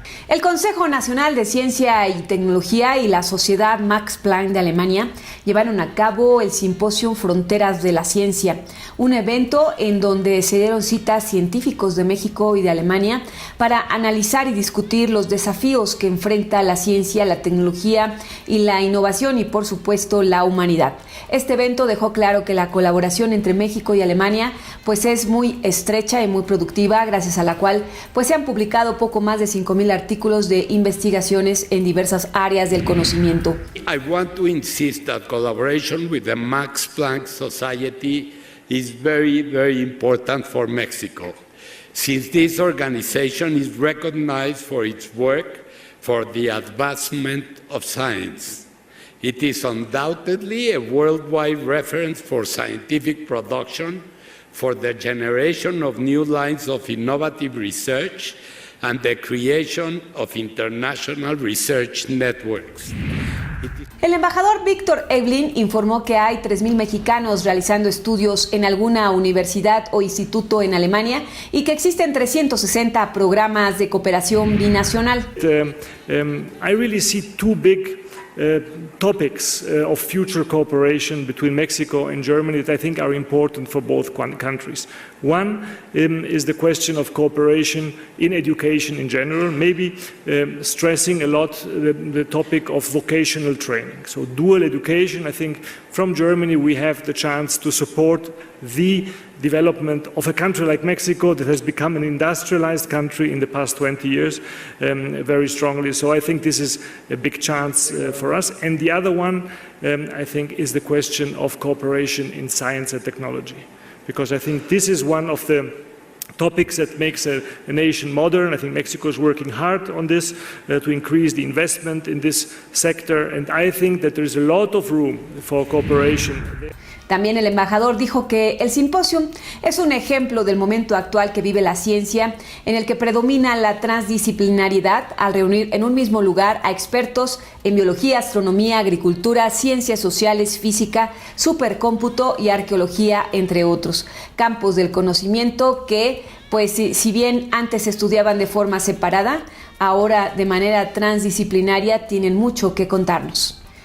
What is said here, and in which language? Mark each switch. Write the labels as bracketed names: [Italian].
[Spanish] El Consejo Nacional de Ciencia y Tecnología y la Sociedad Max Planck de Alemania llevaron a cabo el Simposio Fronteras de la Ciencia, un evento en donde se dieron cita científicos de México y de Alemania para analizar y discutir los desafíos que enfrenta la ciencia, la tecnología y la innovación y por supuesto la humanidad. Este evento dejó claro que la colaboración entre México y Alemania pues es muy estrecha y muy productiva, gracias a la cual pues se han publicado poco más de 5,000 artículos de investigaciones en diversas áreas del conocimiento. [English] I want to insist that collaboration with the Max Planck Society is very, very important for Mexico, since this organization is recognized for its work for the advancement of science. It is undoubtedly a worldwide reference for scientific production, for the generation of new lines of innovative research, and the creation of international research networks. [Spanish] El embajador Víctor Evelyn informó que hay 3,000 mexicanos realizando estudios en alguna universidad o instituto en Alemania y que existen 360 programas de cooperación binacional. [English] I really see two big topics of future cooperation between Mexico and Germany that I think are important for both countries. One is the question of cooperation in education in general, maybe stressing a lot the topic of vocational training. So dual education, I think from Germany we have the chance to support the development of a country like Mexico that has become an industrialized country in the past 20 years very strongly. So I think this is a big chance for us. And the other one, I think, is the question of cooperation in science and technology. Because I think this is one of the topics that makes a nation modern. I think Mexico is working hard on this to increase the investment in this sector. And I think that there is a lot of room for cooperation. [Spanish] También el embajador dijo que el simposio es un ejemplo del momento actual que vive la ciencia, en el que predomina la transdisciplinariedad al reunir en un mismo lugar a expertos en biología, astronomía, agricultura, ciencias sociales, física, supercómputo y arqueología, entre otros campos del conocimiento que, pues, si bien antes se estudiaban de forma separada, ahora de manera transdisciplinaria tienen mucho que contarnos.